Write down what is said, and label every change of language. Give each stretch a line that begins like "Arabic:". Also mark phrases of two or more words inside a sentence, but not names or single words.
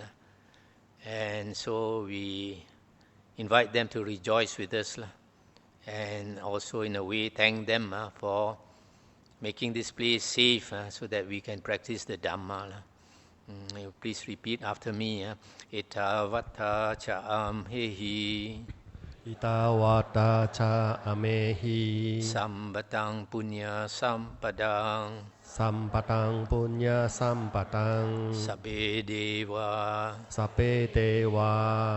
English: And so we invite them to rejoice with us. And also in a way thank them for making this place safe so that we can practice the Dhamma. Please repeat after me.
Pali: Etavata cha amhehi. Itawata cha amehi. Sambatang punya sampadang. Sampatang punya sampatang. Sabbe deva. Sape dewa.